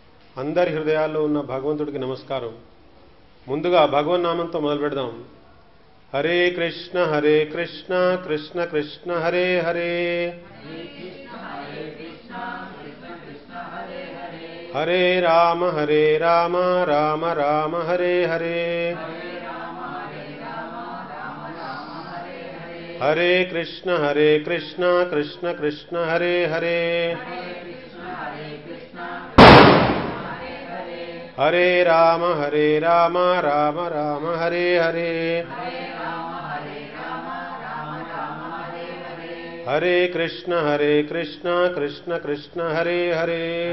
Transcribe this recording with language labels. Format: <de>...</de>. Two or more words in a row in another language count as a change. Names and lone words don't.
<te>అందరి హృదయాల్లో ఉన్న భగవంతుడికి నమస్కారం. ముందుగా భగవన్నామంతో మొదలు పెడదాం.</te> <sa>హరే కృష్ణ కృష్ణ కృష్ణ హరే హరే, హరే రామ రామ రామ హరే హరే, హరే కృష్ణ కృష్ణ కృష్ణ హరే హరే, హరే రామ రామ రామ హరే హరే, హరే కృష్ణ కృష్ణ కృష్ణ హరే హరే,</sa>